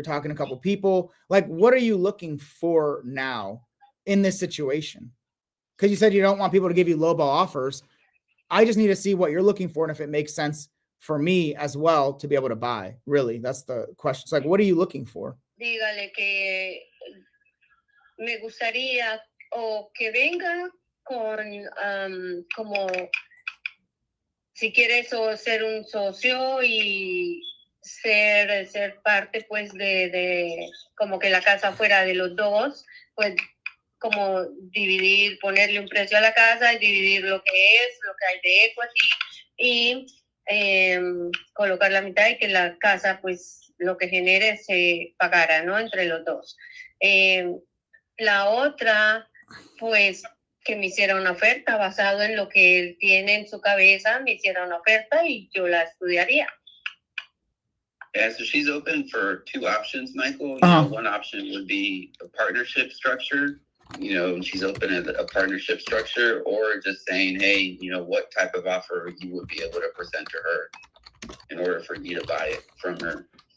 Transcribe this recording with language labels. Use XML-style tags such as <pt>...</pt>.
<en>You're talking to a couple people. Like, what are you looking for now in this situation? Because you said you don't want people to give you lowball offers. I just need to see what you're looking for and if it makes sense for me as well to be able to buy. Really, that's the question. It's like, what are you looking for?</en> <es>Dígale que me gustaría o que venga con como si quieres o ser un socio y ser parte pues de como que la casa fuera de los dos, pues como dividir, ponerle un precio a la casa y dividir lo que hay de equity y colocar la mitad y que la casa pues lo que genere se pagara, ¿no? Entre los dos. La otra, pues que me hiciera una oferta basado en lo que él tiene en su cabeza, me hiciera una oferta y yo la estudiaría.</es> <en>Yeah, so she's open for 2 options, Michael. You know, one option would be a partnership structure. You know, she's open at a partnership structure, or just saying, hey, you know, what type of offer you would be able to present to her in order for you to buy it from her.</en>